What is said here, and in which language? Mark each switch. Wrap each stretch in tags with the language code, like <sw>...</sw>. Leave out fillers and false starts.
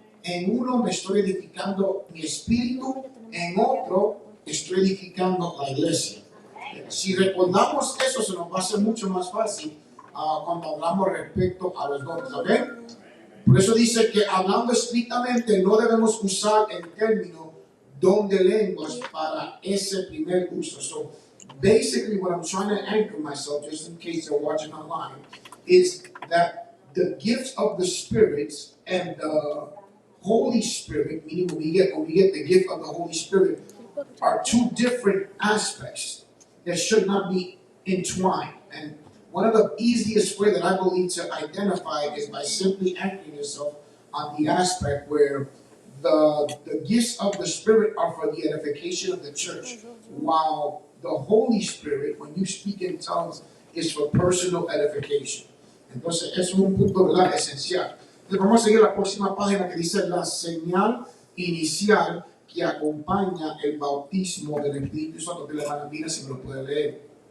<es>En uno me estoy edificando mi espíritu, en otro estoy edificando la iglesia. Si recordamos eso, se nos va a hacer mucho más fácil cuando hablamos respecto a los dones. ¿Okay? Por eso dice que hablando estrictamente no debemos usar el término don de lenguas para ese primer uso.</es> <en>So basically what I'm trying to anchor myself, just in case you're watching online, is that the gifts of the Spirit and the Holy Spirit, meaning when we get the gift of the Holy Spirit, are two different aspects. that should not be entwined. And one of the easiest way that I believe to identify it is by simply anchoring yourself on the aspect where the gifts of the Spirit are for the edification of the church, while the Holy Spirit, when you speak in tongues, is for personal edification.</en> <es>Entonces, eso es un punto, ¿verdad?, esencial. Entonces, vamos a seguir la próxima página que dice la señal inicial que acompaña el bautismo del Espíritu Santo. Que la hermana mira si me lo puede leer.</es>